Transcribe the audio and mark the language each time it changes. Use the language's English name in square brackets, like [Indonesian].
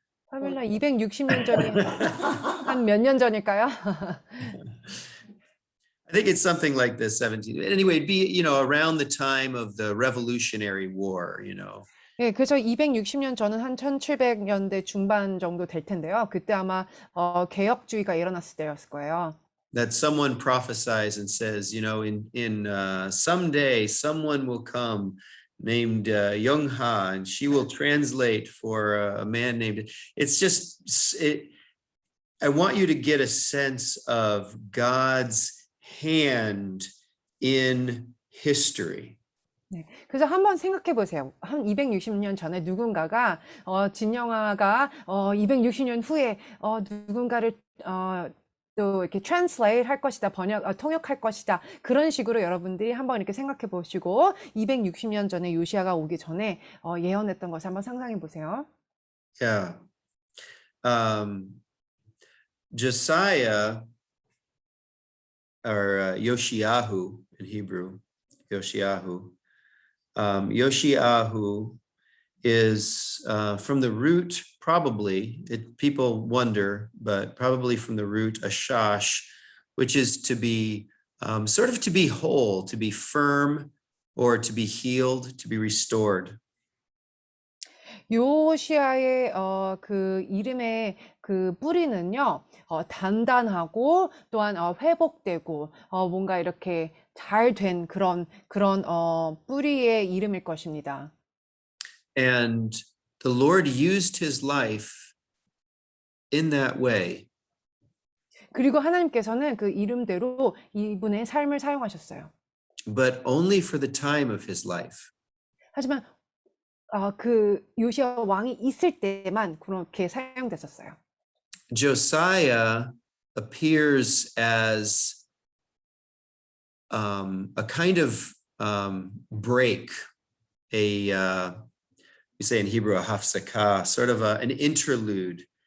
[Korean] 파멜라 260년 전이 한 몇 년 전일까요? [English] I think it's something like this, 17. Anyway, it'd be, around the time of the Revolutionary War, [Korean] 예, 그래서 260년 전은 한 1700년대 중반 정도 될 텐데요. 그때 아마 개혁주의가 일어났을 때였을 거예요. [English] That someone prophesies and says, in someday someone will come named Young Ha, and she will translate for a man named. It's just I want you to get a sense of God's hand in history. [Korean] 네. 그래서 한번 생각해 보세요. 한 260년 전에 누군가가 진영아가 260년 후에 누군가를 또 이렇게 translate 할 것이다, 통역할 것이다. 그런 식으로 여러분들이 한번 이렇게 생각해 보시고 260년 전에 요시아가 오기 전에 예언했던 것을 한번 상상해 보세요. [English] Yeah. Josiah, or Yoshiyahu in Hebrew, Yoshiyahu. Yoshiyahu is from the root, probably, people wonder, but probably from the root ashash, which is to be sort of to be whole, to be firm, or to be healed, to be restored. [Korean] 요시아의 그 이름의 그 뿌리는요, 단단하고 또한 회복되고 뭔가 이렇게 잘 된 그런 뿌리의 이름일 것입니다. [English] And the Lord used his life in that way. [Korean] 그리고 하나님께서는 그 이름대로 이분의 삶을 사용하셨어요. [English] But only for the time of his life. [Korean] 하지만 그 요시아 왕이 있을 때만 그렇게 사용됐었어요. [English] Josiah appears as a kind of break, we say in Hebrew, a hafsakah, sort of an interlude